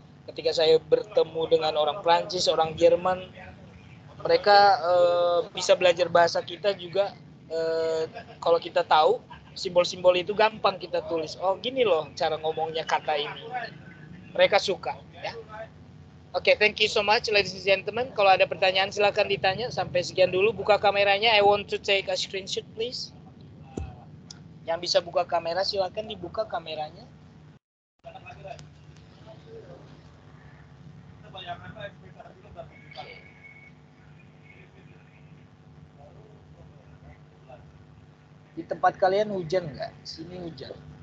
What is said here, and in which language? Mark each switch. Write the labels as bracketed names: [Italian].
[Indonesian] Ketika saya bertemu dengan orang Prancis, orang Jerman, mereka bisa belajar bahasa kita juga. Kalau kita tahu simbol-simbol itu gampang kita tulis. Oh gini loh cara ngomongnya kata ini. Mereka suka ya. Oke, [English] thank you so much ladies and gentlemen. [Indonesian] Kalau ada pertanyaan silakan ditanya. Sampai sekian dulu. Buka kameranya. [English] I want to take a screenshot please. [Indonesian] Yang bisa buka kamera silakan dibuka kameranya. Di tempat kalian hujan nggak? Sini hujan.